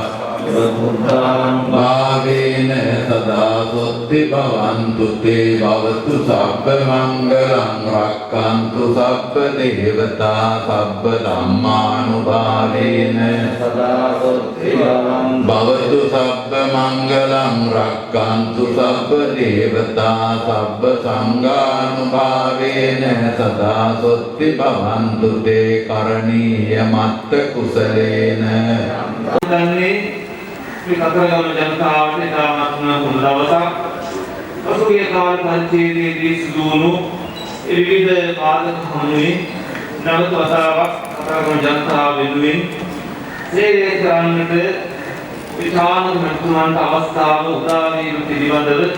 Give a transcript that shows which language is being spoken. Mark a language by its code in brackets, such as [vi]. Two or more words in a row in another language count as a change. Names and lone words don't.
[pi] भावेन सदा सुत्ति भवन्तु ते भवतु सब्ब मंगलं रक्खन्तु सब्ब देवता सब्ब धम्मानुभावेन सदा सुत्ति भवन्तु सब्ब मंगलं रक्खन्तु सब्ब देवता सब्ब संघानुभावेन सदा सुत्ति भवन्तु ते करणीयमत्त कुशलेन [si] මේ කතරගම ජනතාවට ඉතාමත්ම හොඳ දවසක්. පසුගිය කාල පරිච්ඡේදයේදී සිදු වුණු විවිධ පාදක හමුවේ නැවත වතාවක් කතරගම ජනතාව වෙනුවෙන් සේවය කරන්නට විධාන මන්ත්‍රණන්ට අවස්ථාව උදා වීම පිළිබඳව